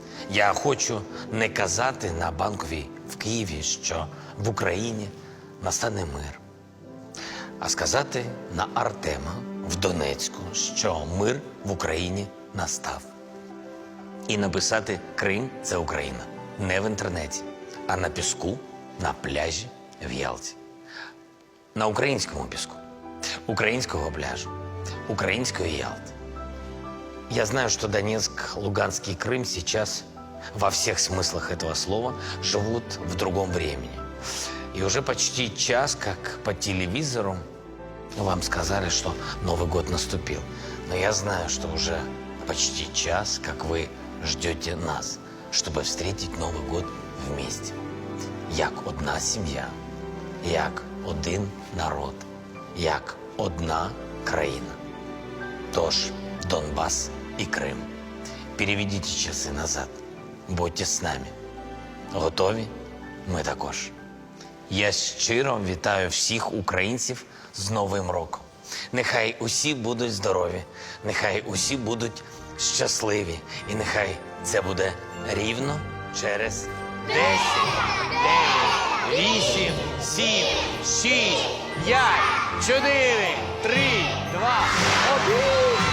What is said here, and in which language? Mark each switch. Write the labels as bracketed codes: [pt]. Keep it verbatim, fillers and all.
[uk] Я хочу не казати на Банковій в Києві, що в Україні настане мир, а сказати на Артема в Донецьку, що мир в Україні настав. І написати «Крим – це Україна» не в інтернеті, а на піску, на пляжі в Ялті. На українському піску, українського пляжу, української Ялти. [ru] Я знаю, что Донецк, Луганский, Крым сейчас во всех смыслах этого слова живут в другом времени. И уже почти час, как по телевизору, вам сказали, что Новый год наступил. Но я знаю, что уже почти час, как вы ждете нас, чтобы встретить Новый год вместе. [uk] Як одна сім'я, як один народ, як одна країна. [ru] Тож, Донбасс и Крым, переведите часы назад. [uk] Будьте з нами. Готові? Ми також. Я щиро вітаю всіх українців з Новим роком. Нехай усі будуть здорові, нехай усі будуть щасливі. І нехай це буде рівно через десять, дев'ять, вісім, сім, шість, п'ять, чотири, три, два, один.